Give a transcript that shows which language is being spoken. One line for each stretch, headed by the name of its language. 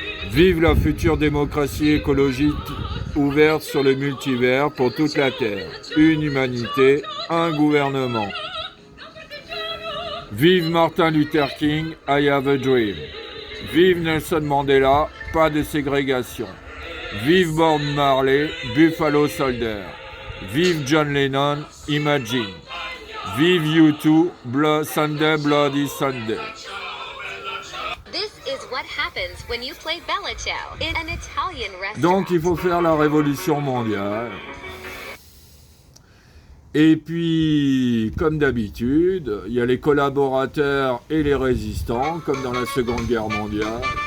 French: Vive la future démocratie écologique ouverte sur le multivers pour toute la Terre. Une humanité, un gouvernement. Vive Martin Luther King,
English: I have a dream.
French: Vive Nelson Mandela, pas de ségrégation. Vive Bob Marley, Buffalo Soldier. Vive John Lennon, Imagine. Vive U2, Sunday Bloody Sunday.
English: This is what happens when you play Bella Ciao in an Italian restaurant.
French: Donc il faut faire la révolution mondiale. Et puis, comme d'habitude, il y a les collaborateurs et les résistants, comme dans la Seconde Guerre mondiale.